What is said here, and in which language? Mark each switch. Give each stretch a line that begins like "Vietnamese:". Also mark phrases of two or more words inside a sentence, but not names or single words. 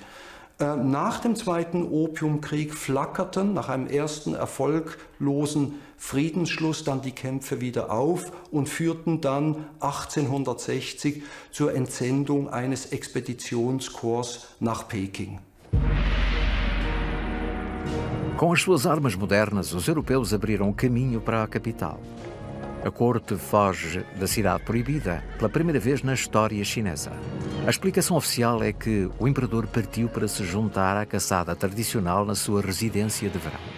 German: Nach dem Zweiten Opiumkrieg flackerten nach einem ersten erfolglosen Friedensschluss dann die Kämpfe wieder auf und führten dann 1860 zur Entsendung eines Expeditionskorps nach Peking.
Portuguese: Com as suas armas modernas, os europeus abriram caminho para a capital. A corte foge da cidade proibida pela primeira vez na história chinesa. A explicação oficial é que o imperador partiu para se juntar à caçada tradicional na sua residência de verão.